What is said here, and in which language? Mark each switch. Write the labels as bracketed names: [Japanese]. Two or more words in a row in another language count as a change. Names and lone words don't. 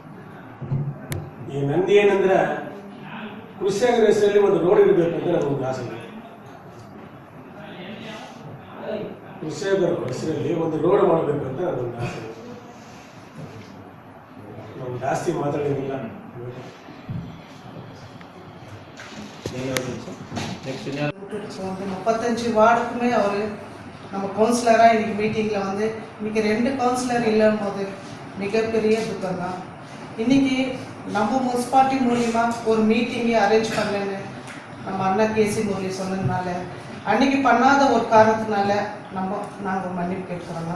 [Kannada] ಈ ನಂದಿ ಏನಂದರೆ ಕೃಷಿಕರ ಹೆಸರಲ್ಲಿ ಒಂದು ರೋಡ್ ಇರಬೇಕಂತ ನಮ್ಗೆ ಆಸೆ ಇದೆ. ಕೃಷಿಕರ ಹೆಸರಲ್ಲಿ ಒಂದು ರೋಡ್ ಮಾಡಬೇಕು ಅಂತ ನನಗೊಂದು ಆಸೆ ಇದೆ. ನಾನು ಜಾಸ್ತಿ ಮಾತಾಡೋದಿಲ್ಲ. [Tamil] வந்து 35 வார்டுக்குமே அவர் நம்ம கவுன்சிலராக இன்றைக்கி மீட்டிங்கில் வந்து இன்றைக்கி 2 கவுன்சிலர் இல்லைன்னு போது மிகப்பெரிய துக்கம் தான். இன்றைக்கி நம்ம முனிசிபாலிட்டி மூலிமா ஒரு [English] meeting arrange [Tamil] பண்ணலன்னு நம்ம அண்ணா கேசி முரளி சொன்னதுனால, அன்றைக்கி பண்ணாத ஒரு காரணத்தினால நாங்கள் மன்னிப்பு கேட்குறோங்க.